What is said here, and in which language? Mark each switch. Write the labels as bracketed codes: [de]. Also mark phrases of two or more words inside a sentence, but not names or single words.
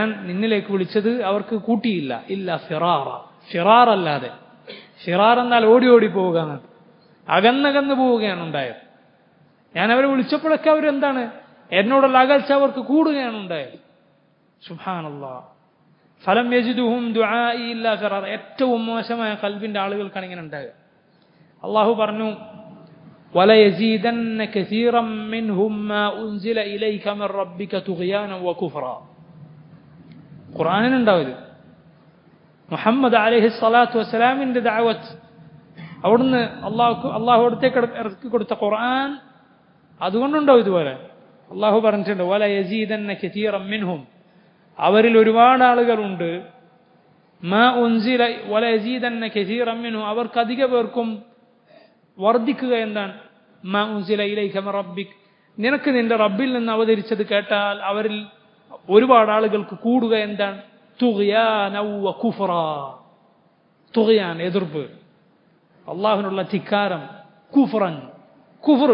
[ml] നിന്നിലേക്ക് വിളിച്ചത് അവർക്ക് കൂട്ടിയില്ല [ar] إلا فرارا [ml] അല്ലാതെ ഫിറാർ എന്നാൽ ഓടി ഓടി പോവുക അകന്നകന്ന് പോവുകയാണ് ഉണ്ടായത് ഞാൻ അവരെ വിളിച്ചപ്പോഴൊക്കെ അവരെന്താണ് എന്നോടുള്ള അകൽച്ച അവർക്ക് കൂടുകയാണ് ഉണ്ടായത് [ar] سبحان الله فلم يزدهم دعائي إلا فرارا [ml] ഏറ്റവും മോശമായ ഖൽബിന്റെ ആളുകൾക്കാണ് ഇങ്ങനെ ഉണ്ടായത് അല്ലാഹു പറഞ്ഞു [ar] وَلَيَزِيدَنَّ كَثِيرًا مِّنْهُمْ مَا أُنزِلَ إِلَيْكَ مِنْ رَبِّكَ طُغْيَانًا وَكُفْرًا [ml] ഖുർആനിലുണ്ടാവും മുഹമ്മദ് [ar] عليه الصلاة [ml] വസ്സലാമിന്റെ ദഅവത്ത് അവിടുന്ന് അള്ളാഹു അടുത്തേക്ക് ഇറക്കി കൊടുത്ത ഖുർആൻ അതുകൊണ്ടുണ്ടാവും ഇതുപോലെ അള്ളാഹു പറഞ്ഞിട്ടുണ്ട് [ar] وَلَيَزِيدَنَّ كَثِيرًا مِّنْهُمْ [ml] അവരിൽ ഒരുപാട് ആളുകളുണ്ട് [ar] ما أنزل وَلَيَزِيدَنَّ كَثِيرًا مِّنْهُمْ [ml] അവർക്ക് അധിക പേർക്കും വർദ്ധിക്കുക എന്താണ് [ar] ما أنزل إليك من ربك, [ml] നിനക്ക് നിന്റെ റബ്ബിൽ നിന്ന് അവതരിച്ചത് കേട്ടാൽ അവരിൽ ഒരുപാട് ആളുകൾക്ക് കൂടുക എന്താണ്? [ar] طغيانا و كفرا. [ml] തുഗ്യാൻ എതിർപ്പ്, അള്ളാഹുവിനുള്ള ധിക്കാരം, കുഫ്റൻ കുഫർ.